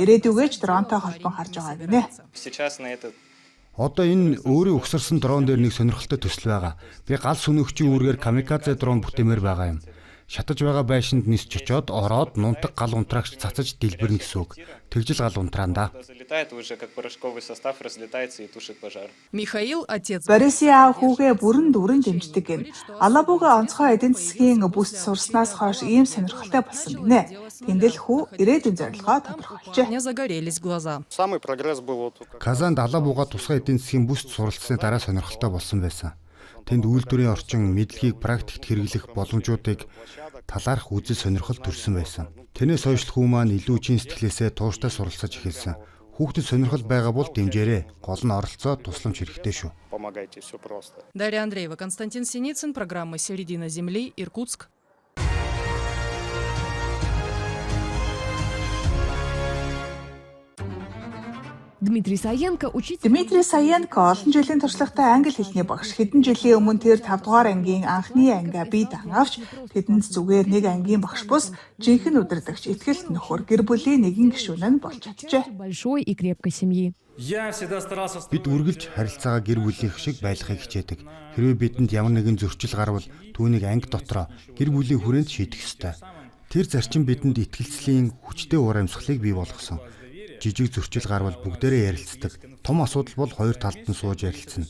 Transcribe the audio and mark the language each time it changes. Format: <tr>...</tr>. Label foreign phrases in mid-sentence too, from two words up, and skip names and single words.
<mn>Ирээдүгээрч дронтой холбон харж байгаа гинэ. Одоо энэ өөрийн угсарсан дрон дээр нэг сонирхолтой төсөл байгаа. Би гал сүнөгчийн үүргээр камикадзе дрон бүтээмээр байгаа юм. Шатаж байгаа байшинд нисч очоод ороод нунтаг гал унтраагч цацаж дэлбэрнэ гэсэн үг. Тэгжил гал унтраандаа.</mn> <ru>Залетает уже как порошковый состав, разлетается и тушит пожар. Михаил, отец.</ru> <mn>Борисын аав хүүгээ бүрэн дүүрэн дэмждэг гэн. Алабуга онцгой эдийн засгийн бүс сурснаас хойш ийм сонирхолтой болсон гинэ. Тэндэл хүү ирээдүйн зорилгоо тодорхойлжээ.</mn> <ru>У меня загорелись глаза. Самый прогресс был вот</ru> <mn>Казанд Алабуга тусгай эдийн засгийн бүс суралцсны дараа сонирхолтой болсон байсан. Тэнд үйлдвэрийн орчин мэдлэгийг практикт хэрэглэх боломжуудыг талаарх үзэл сонирхол төрсөн байсан. Тэрнээс хойш хүү маань илүү чин сэтгэлээсээ тууштай суралцаж эхэлсэн. Хүүхдэд сонирхол байгаа бол дэмжээрэй. Гол нь оролцоо тусламж хэрэгтэй шүү.</mn> <ru>помогайте, все просто. Дарья Андреева, Константин Синицын, программа «Середина земли», Иркутск. Дмитрий Саенко, учитель.</ru> <mn>Дмитрий Саенко олон жилийн туршлагатай англи хэлний багш. Хэдэн жилийн өмнө тэр 5 дугаар ангийн анхны ангиа бие даангавч тэдэнд зүгээр нэг ангийн багш бус жинхэнэ удирдагч ихтгэл нөхөр гэр бүлийн нэгэн гишүүн нь болж чаджээ.</mn> <ru>Большой и крепкой семьи.</ru> <mn>Бид үргэлж харилцаагаа гэр бүлийнх шиг байлгахыг хичээдэг. Хэрвээ бидэнд ямар нэгэн зөрчил гарвал түүнийг анги дотроо гэр бүлийн хүрээнд шийдэх ёстой. Тэр зарчим бидэнд итгэлцлийн хүчтэй уур амьсгалыг бий болгосон. Жижиг зөрчил гарвал бүгдээрээ ярилцдаг. Том асуудал бол хоёр талд нь сууж ярилцсан.</mn>